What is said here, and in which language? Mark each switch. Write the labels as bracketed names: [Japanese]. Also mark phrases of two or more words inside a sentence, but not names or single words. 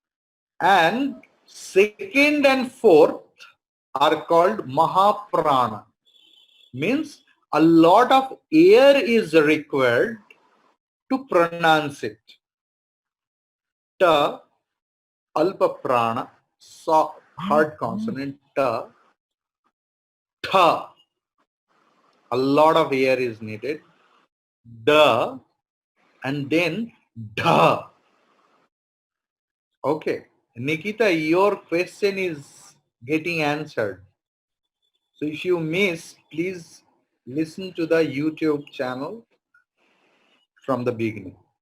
[English] And second and fourth are called Mahaprana. Means a lot of air is required to pronounce it. Ta, [Sanskrit] alpa prana, [English] hard consonant ta, tha, a lot of air is needed. Da, and then dha. Okay. Nikita, your question is getting answered. So if you miss, please listen to the YouTube channel from the beginning.